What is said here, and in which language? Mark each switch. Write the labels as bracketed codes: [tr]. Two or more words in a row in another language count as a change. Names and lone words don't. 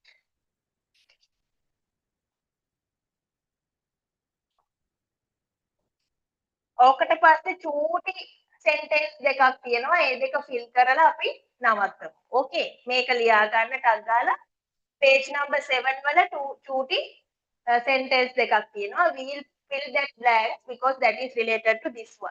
[si] ඕකට පස්සේ චූටි sentence දෙකක් තියෙනවා. ඒ දෙක fill කරලා අපි නවත්තමු. Okay. මේක ලියා ගන්න ටක් ගාලා [en] page number [si] 7 වල චූටි sentence දෙකක් තියෙනවා. [en] We will fill that blank because that is related to this one.